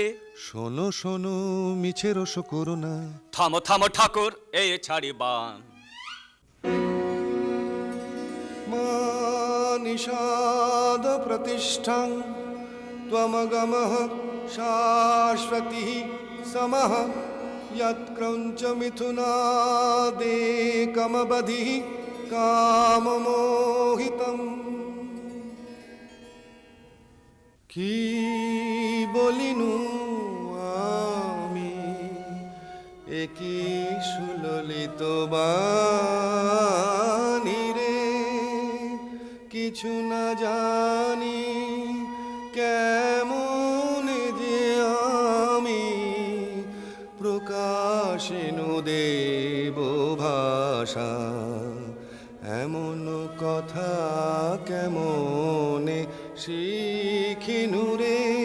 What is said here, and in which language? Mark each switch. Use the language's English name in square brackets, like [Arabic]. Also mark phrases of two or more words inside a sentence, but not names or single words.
[Bangla] শোনো শোনো মিছে রস করো না, থামো থামো ঠাকুর এই ছাড়ি বান। [Sanskrit] মা নিষাদ প্রতিষ্ঠাং ত্বমগমঃ শাশ্বতিঃ সমঃ यत्क्रौञ्च मिथुनादेकमबधिः काममोहितम्। [Bangla] কি বলিনু আমি একই সুললিত বাণী রে, কিছু না জানি কেমন যে আমি প্রকাশিনু দেব ভাষা, এমন কথা কেমনে শিখিনু রে।